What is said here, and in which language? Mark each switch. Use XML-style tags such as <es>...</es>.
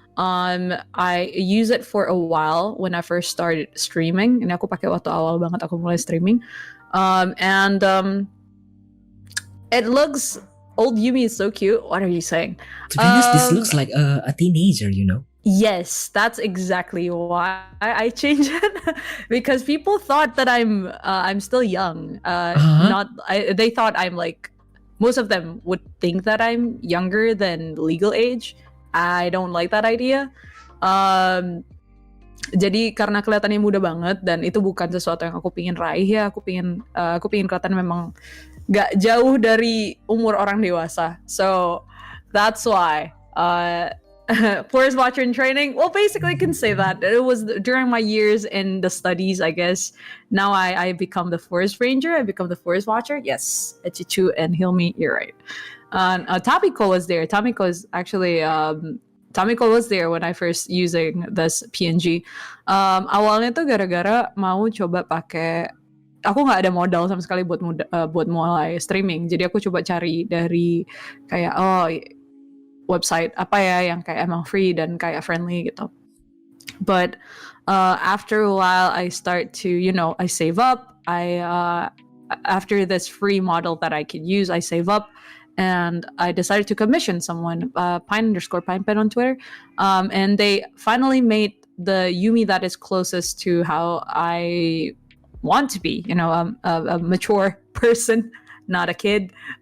<en>I use it for a while when I first started streaming.</en> <id>Ini aku pakai waktu awal banget aku mulai streaming.</id> <en>And it looks, old Yumi is so cute. What are you saying? To be honest, this looks like a teenager, you know? Yes, that's exactly why I changed it. Because people thought that I'm still young. They thought I'm like, most of them would think that I'm younger than legal age. I don't like that idea.</en> <id>Jadi karena kelihatannya muda banget dan itu bukan sesuatu yang aku pingin raih ya. Aku pingin kelihatan memang gak jauh dari umur orang dewasa.</id> <en>So that's why. Forest watcher in training. Well, basically, I can say that it was during my years in the studies. I guess now I become the forest ranger. I become the forest watcher. Yes, Chichu and Hilmi, you're right. Tamiko was there. Tamiko is actually Tamiko was there when I first using this PNG.</en> <id>Awalnya tuh gara-gara mau coba pakai. Aku nggak ada modal sama sekali buat mulai streaming. Jadi aku coba cari dari kayak website apa ya yang kayak emang free dan kayak friendly gitu.</id> <en>But after a while, I start to I save up. After this free model that I could use, I save up. And I decided to commission someone, Pine_Pinepen on Twitter. And they finally made the Yumi that is closest to how I want to be, a mature person, not a kid.</en>